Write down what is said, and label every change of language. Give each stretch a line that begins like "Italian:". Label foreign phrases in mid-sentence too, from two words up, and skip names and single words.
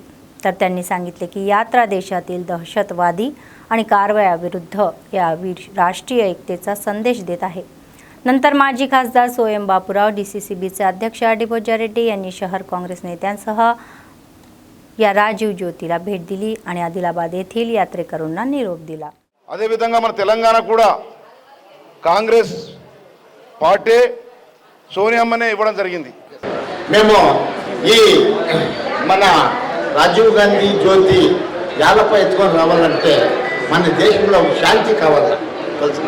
Marathi: तर त्यांनी सांगितले की यात्रा देशातील दहशतवादी आणि कारवायाविरुद्ध या राष्ट्रीय एकतेचा संदेश देत आहे. नंतर माजी खासदार सोयम बापूराव, DCCBचे अध्यक्ष डिबोजा रेड्डी यांनी शहर काँग्रेस नेत्यांसह या राजीव ज्योतीला भेट दिली आणि आदिलाबाद येथील यात्रेकरूंना निरोप दिला.
Telugu: అదేవిధంగా మన తెలంగాణ కూడా కాంగ్రెస్ పార్టీ సోనియమ్మనే ఇవ్వడం జరిగింది. మేము ఈ మన రాజీవ్ గాంధీ జ్యోతి యాలపై ఎత్తుకొని రావాలంటే మన దేశంలో శాంతి కావాలి తెలుసునా.